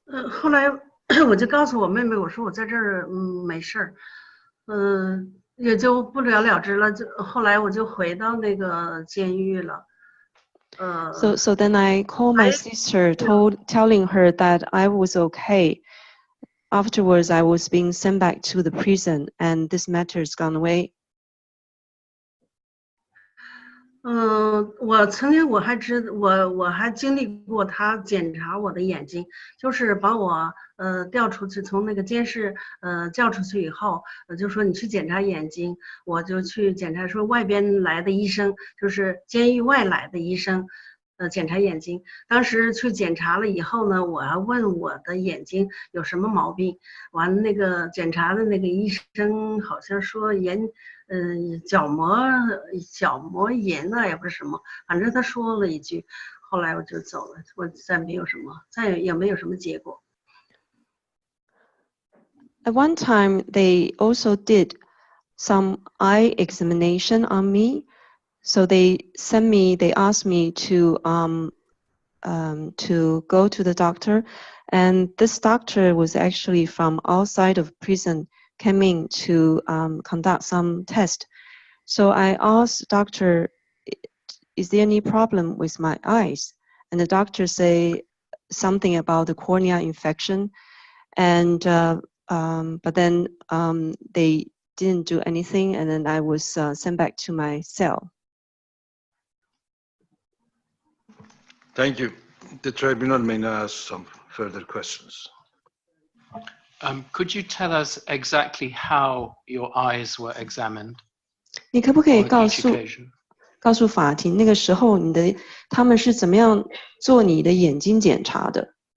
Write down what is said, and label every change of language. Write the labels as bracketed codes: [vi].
[zh] 后来我就告诉我妹妹，我说我在这儿没事儿，也就不了了之了。就后来我就回到那个监狱了。 [en] So then I called my sister, telling her that I was okay. Afterwards, I was being sent back to the prison, and this matter's gone away. [zh] 我曾经我还经历过他检查我的眼睛，就是把我调出去，从那个监视叫出去以后，就说你去检查眼睛，我就去检查，说外边来的医生，就是监狱外来的医生。检查眼睛，当时去检查了以后呢，我还问我的眼睛有什么毛病，完了那个检查的那个医生好像说角膜炎啊，也不是什么，反正他说了一句，后来我就走了，我再也没有什么结果。 [en] At one time, they also did some eye examination on me. So they asked me to go to the doctor, and this doctor was actually from outside of prison, came in to conduct some test. So I asked the doctor, is there any problem with my eyes? And the doctor say something about the cornea infection, and but then they didn't do anything, and then I was sent back to my cell. Thank you. The tribunal may now ask some further questions. Could you tell us exactly how your eyes were examined? [zh] 你可不可以 [en] on [zh] 告 [en] each [zh] 诉 [en] occasion? [zh] 告诉法庭，那个时候他们是怎么样做你的眼睛检查的？